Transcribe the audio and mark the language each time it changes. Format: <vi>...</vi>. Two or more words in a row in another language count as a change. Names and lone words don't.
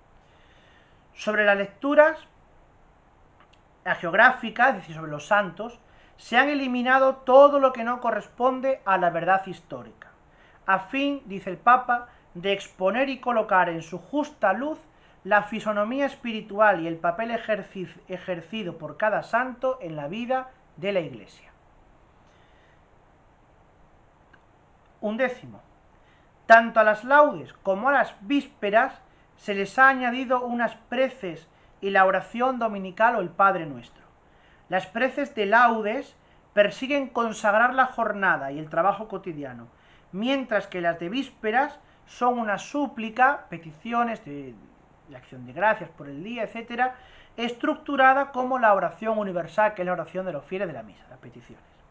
<es>Sobre las lecturas hagiográficas, es decir, sobre los santos, se han eliminado todo lo que no corresponde a la verdad histórica, a fin, dice el Papa, de exponer y colocar en su justa luz la fisonomía espiritual y el papel ejercido por cada santo en la vida de la Iglesia. 11. Tanto a las laudes como a las vísperas se les ha añadido unas preces y la oración dominical o el Padre Nuestro. Las preces de laudes persiguen consagrar la jornada y el trabajo cotidiano, mientras que las de vísperas son una súplica, peticiones de acción de gracias por el día, etc., estructurada como la oración universal, que es la oración de los fieles de la misa, las peticiones.</es>